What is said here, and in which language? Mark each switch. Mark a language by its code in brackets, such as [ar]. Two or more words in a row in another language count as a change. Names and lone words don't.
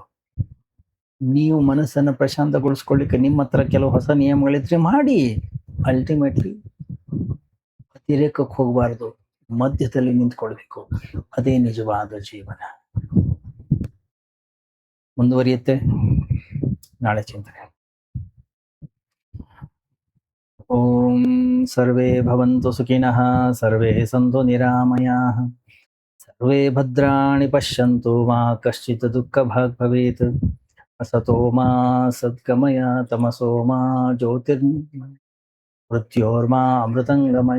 [kn] ನೀವು ಮನಸ್ಸನ್ನ ಪ್ರಶಾಂತಗೊಳಿಸ್ಕೊಳ್ಳಿಕ್ಕೆ ನಿಮ್ಮ ಹತ್ರ ಕೆಲವು ಹೊಸ ನಿಯಮಗಳಿದ್ರೆ ಮಾಡಿ. ಅಲ್ಟಿಮೇಟ್ಲಿ ಅತಿರೇಕಕ್ಕೆ ಹೋಗಬಾರ್ದು, ಮಧ್ಯದಲ್ಲಿ ನಿಂತ್ಕೊಳ್ಬೇಕು. ಅದೇ ನಿಜವಾದ ಜೀವನ. ಮುಂದುವರಿಯುತ್ತೆ ನಾಳೆ ಚಿಂತನೆ. [sa] ಓಂ ಸರ್ವೇ ಭವಂತು ಸುಖಿನಃ, ಸರ್ವೇ ಸಂತು ನಿರಾಮಯಾಃ, ಸರ್ವೇ ಭದ್ರಾಣಿ ಪಶ್ಯಂತು, ಮಾ ಕಶ್ಚಿತ್ ದುಃಖಭಾಗ್ ಭವೇತ್. ಅಸತೋ ಮಾ ಸದ್ಗಮಯ, ತಮಸೋ ಮಾ ಜ್ಯೋತಿರ್ಮೃತ್ಯೋರ್ಮಾ ಅಮೃತಂಗಮಯ.